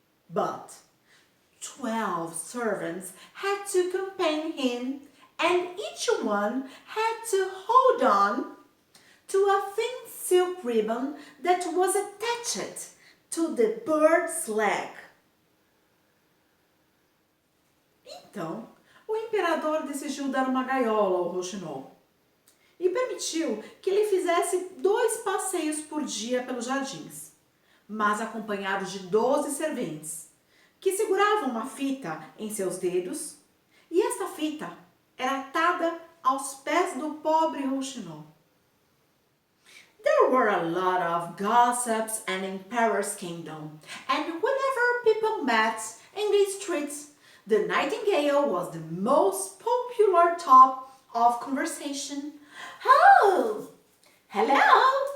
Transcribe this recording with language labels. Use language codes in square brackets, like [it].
[en] But 12 servants had to accompany him, and each one had to hold on to a thin silk ribbon that was attached to the bird's leg. [pt] Então, o imperador decidiu dar uma gaiola ao Rouxinol e permitiu que ele fizesse 2 passeios por dia pelos jardins, mas acompanhado de 12 serventes, que seguravam uma fita em seus dedos, e esta fita era atada aos pés do pobre Rouxinol. [en] There were a lot of gossips in Emperor's kingdom, and whenever people met in the streets, the nightingale was the most popular topic of conversation. Oh, hello.